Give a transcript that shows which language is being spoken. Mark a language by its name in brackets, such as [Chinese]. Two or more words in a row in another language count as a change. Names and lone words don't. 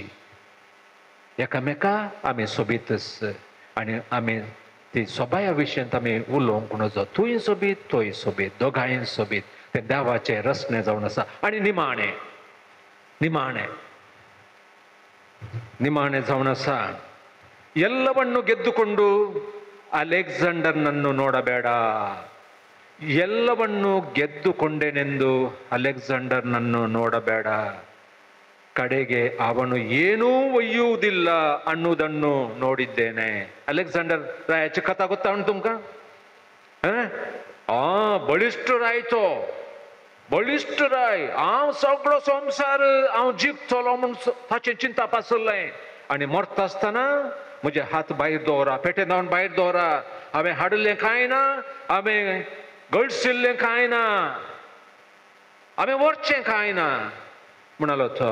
[Konkani] एकामेका आमी सोबीतच आनी आमी ती सोबाया विशयींत आमी उलोवंक नजो. तूंय सोबीत तोय सोबीत, दोगांय सोबीत. ते देवाचे रचने जावन आसा. आनी निमाणे जावन आसा. [Kannada] ಎಲ್ಲವನ್ನು ಗೆದ್ದುಕೊಂಡು ಅಲೆಕ್ಸಾಂಡರ್ ನನ್ನು ನೋಡಬೇಡ. ಎಲ್ಲವನ್ನು ಗೆದ್ದುಕೊಂಡೆನೆಂದು ಅಲೆಕ್ಸಾಂಡರ್ ನನ್ನು ನೋಡಬೇಡ. ಕಡೆಗೆ ಅವನು ಏನೂ ಒಯ್ಯುವುದಿಲ್ಲ ಅನ್ನುವುದನ್ನು ನೋಡಿದ್ದೇನೆ. [Konkani] ಅಲೆಕ್ಸಾಂಡರ್ रायाची कथा [Kannada] ಗೊತ್ತಾ ಉಂಟು [Konkani] तुमका? बळिश्ट रायचो, बळिश्ट राय. हांव सगळो संवसार हांव जिखतलो म्हूण ताचें चिंतप आसलें. आनी मरता आसतना म्हजे हात भायर दवरा, पेटे जावन भायर दवरा. हांवें हाडलें कांय ना, हांवें गळसिल्लें कांय ना, हांवें व्हरचें कांय ना म्हणलो तो.